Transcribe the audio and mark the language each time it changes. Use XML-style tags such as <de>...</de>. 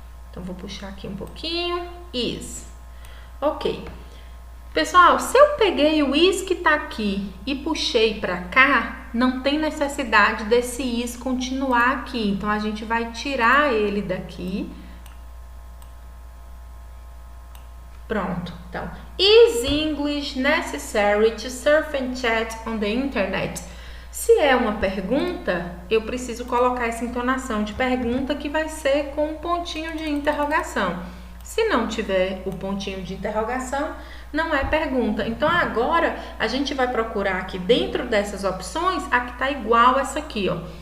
<pt>Então vou puxar aqui um pouquinho. Is. Ok. Pessoal, se eu peguei o is que tá aqui e puxei para cá, não tem necessidade desse is continuar aqui. Então a gente vai tirar ele daqui. Pronto.</pt> <en>Então, is English necessary to surf and chat on the internet?</en> <pt>Se é uma pergunta, eu preciso colocar essa entonação de pergunta que vai ser com um pontinho de interrogação. Se não tiver o pontinho de interrogação, não é pergunta. Então, agora, a gente vai procurar aqui dentro dessas opções a que está igual essa aqui, ó.</pt>